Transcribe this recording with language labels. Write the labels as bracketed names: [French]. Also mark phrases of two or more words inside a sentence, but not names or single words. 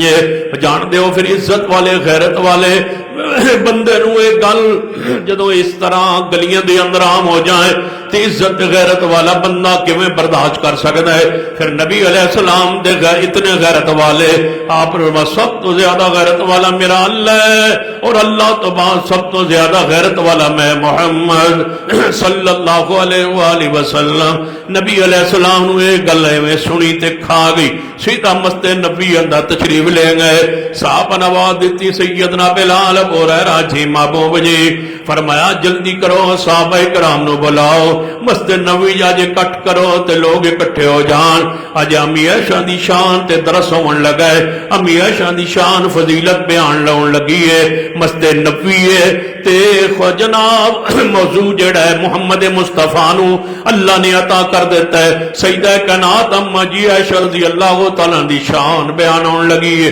[Punjabi] جان دیو پھر عزت والے غیرت والے بندے نو اے گل جدو اس طرح گلیاں دے اندر عام ہو جائے تے عزت غیرت والا بندہ کیویں برداشت کر سکتا ہے؟ پھر نبی علیہ السلام دے اتنے غیرت والے، آپ سب تو زیادہ غیرت والا میرا اللہ ہے اور اللہ تو بعد سب تو زیادہ غیرت والا میں محمد [Arabic] صلی اللہ علیہ وآلہ وسلم۔ [Punjabi] نبی [Arabic] علیہ السلام [Punjabi] نو اے گل میں سنی تے کھا گئی، سیدھا مسجد نبی اندر تشریف لے گئے، صحابہ نواز دیتی سیدنا بلال ابو ہریرہ جی محبوب جی، فرمایا جلدی کرو صحابہ کرام نو بلاؤ۔ مسجد نبوی اج اکٹھ کرو تے لوگ اکٹھے ہو جان. اج امی عائشہ دی شان تے درس ہون لگا ہے, امی عائشہ دی شان فضیلت بیان لاؤن لگی ہے. مسجد نبوی ہے تے جناب موضوع جڑا ہے محمد مصطفیٰ نو اللہ نے عطا کر دیتا ہے. سیدہ کائنات اما جی عائشہ [Arabic] رضی اللہ تعالیٰ [Punjabi] دی شان بیان ہون لگی ہے.